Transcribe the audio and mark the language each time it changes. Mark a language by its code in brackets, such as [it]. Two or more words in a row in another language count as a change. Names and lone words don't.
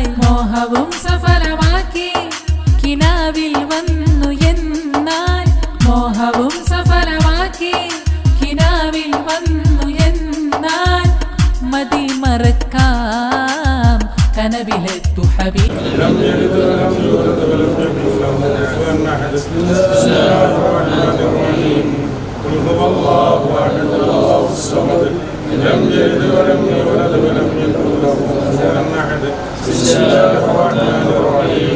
[ml] മോഹവും സഫലമാക്കി കിനാവിൽ വന്നു എന്നാൽ. മോഹവും സഫലമാക്കി കിനാവിൽ വന്നു എന്നാൽ. മതി മറക്കാം കനവിലെത്തു ഹബീബ്. [ar] لم يلد ولم يولد ولم يكن له كفوا احد. بسم الله الرحمن الرحيم.